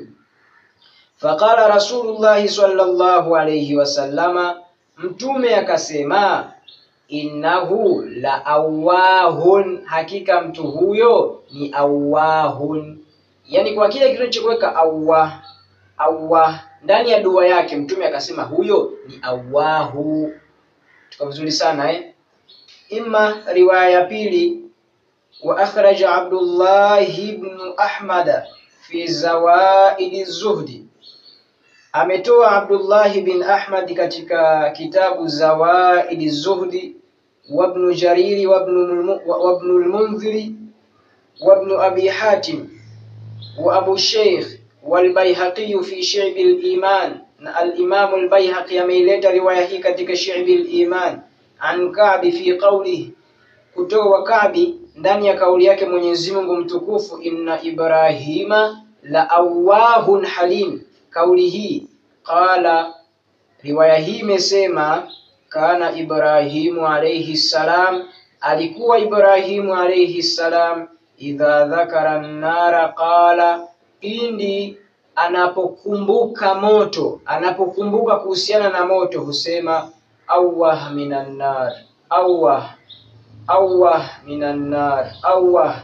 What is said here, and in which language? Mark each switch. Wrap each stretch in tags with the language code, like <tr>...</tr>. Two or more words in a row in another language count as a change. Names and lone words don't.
<ar>فقال رسول الله صلى الله عليه وسلم,</ar> <sw>mtume akasema</sw> <ar>إنه لأواه,</ar> <sw>hakika mtu huyo ni awwahun. Yani kwa kile kilichoweka Allah ndani ya dua yake, mtume akasema huyo ni awwahu. Tuko vizuri sana Ima riwaya ya pili</sw> <ar>وأخرج عبد الله بن أحمد في زوائد الزهد,</ar> <sw>ametoa Abdullah bin Ahmad katika kitabu Zawaid az-Zuhd,</sw> <ar>وابن جرير وابن المنذر وابن أبي حاتم وأبو الشيخ والبيهقي في شعب الإيمان,</ar> <sw>na al-Imam al-Baihaqi ameileta riwaya hii katika Shu'ab al-Iman</sw> <ar>عن كعب في قوله,</ar> <sw>kutoa Ka'bi ndani ya kauli yake Mwenyezi Mungu mtukufu,</sw> <ar>إن إبراهيم لأواه حليم.</ar> <sw>Kauli hii qala, riwaya hii imesema</sw> <ar>كان إبراهيم عليه السلام,</ar> <sw>alikuwa Ibrahimu</sw> <ar>عليه السلام, إذا ذكر النار قال,</ar> <sw>pindi anapokumbuka moto, anapokumbuka kuhusiana na moto husema</sw> <ar>آه من النار آه من النار آه.</ar>